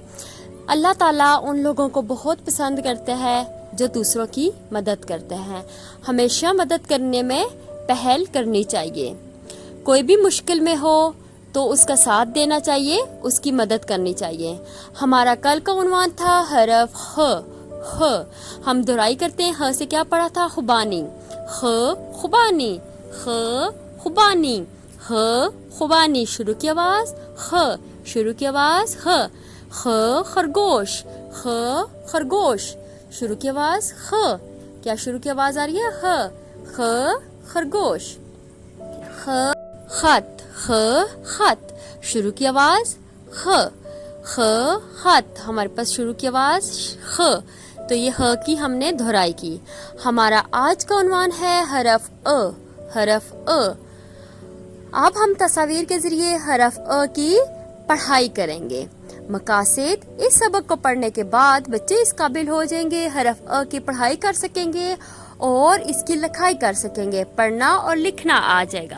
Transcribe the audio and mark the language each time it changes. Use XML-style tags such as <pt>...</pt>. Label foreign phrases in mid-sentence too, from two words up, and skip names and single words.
<ur>اللہ تعالیٰ ان لوگوں کو بہت پسند کرتے ہیں جو دوسروں کی مدد کرتے ہیں۔ ہمیشہ مدد کرنے میں پہل کرنی چاہیے۔ کوئی بھی مشکل میں ہو تو اس کا ساتھ دینا چاہیے، اس کی مدد کرنی چاہیے۔ ہمارا کل کا عنوان تھا حرف خ۔ ہم دہرائی کرتے ہیں، خ سے کیا پڑھا تھا؟ خوبانی۔ خ خوبانی، خ خوبانی، خ خوبانی، شروع کی آواز خ، شروع کی آواز خ۔ خ خرگوش، خ خرگوش، شروع کی آواز خ۔ کیا شروع کی آواز آ رہی ہے؟ خ، خ خرگوش۔ خ خط، خ خط، شروع کی آواز خ، خ خط، ہمارے پاس شروع کی آواز خ، تو یہ خ کی ہم نے دہرائی کی۔ ہمارا آج کا عنوان ہے حرف ا، حرف ا۔ اب ہم تصاویر کے ذریعے حرف ا کی پڑھائی کریں گے۔ مقاصد: اس سبق کو پڑھنے کے بعد بچے اس قابل ہو جائیں گے، حرف ا کی پڑھائی کر سکیں گے اور اس کی لکھائی کر سکیں گے، پڑھنا اور لکھنا آ جائے گا۔</ur>